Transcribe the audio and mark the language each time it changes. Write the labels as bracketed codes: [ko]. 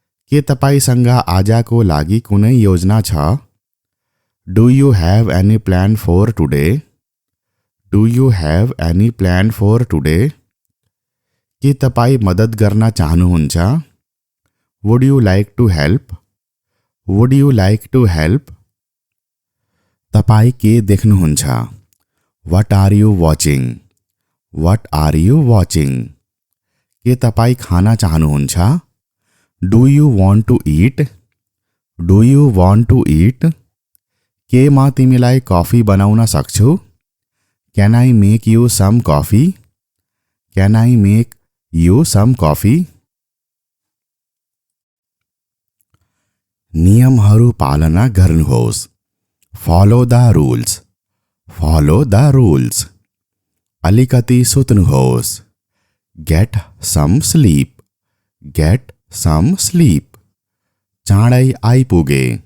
[ne] के तपाईसँग आजको लागि कुनै योजना छ? [en] Do you have any plan for today? Do you have any plan for today? [ne] के तपाई मद्दत गर्न चाहनुहुन्छ? [en] Would you like to help? Would you like to help? [ne] तपाई के देख्नुहुन्छ? [en] What are you watching? What are you watching? [ne] के तपाई खाना चाहनुहुन्छ? [en] Do you want to eat? Do you want to eat? [ne] के म तिमीलाई कफी बनाउन सक्छु? [en] Can I make you some coffee? Can I make you some coffee? [ne] नियमहरू पालना गर्नुहोस्. [en] Follow the rules. Follow the rules. [ne] अलिकति सुत्नुहोस्. [en] Get some sleep. Get some sleep. [ne] चाँडै आइपुगे.